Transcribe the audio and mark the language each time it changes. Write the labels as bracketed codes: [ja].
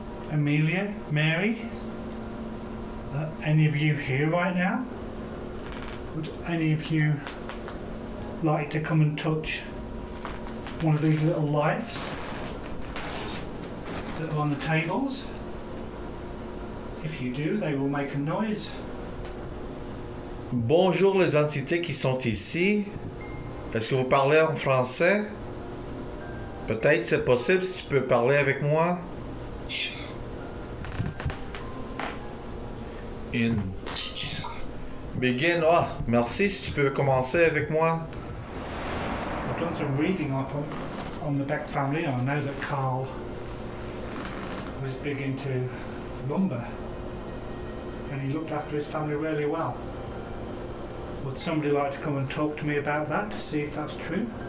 [en] Amelia? Mary? Any of you here right now? Would any of you like to come and touch one of these little lights that are on the tables? If you do, they will make a noise. [fr] Bonjour les entités qui sont ici. Est-ce que vous parlez en français? Peut-être c'est possible si tu peux parler avec moi. [en] In. Begin. [fr] Ah, merci si tu peux commencer avec moi. [en] I've done some reading up on the Beck family. I know that Carl was big into lumber and he looked after his family really well. Would somebody like to come and talk to me about that to see if that's true?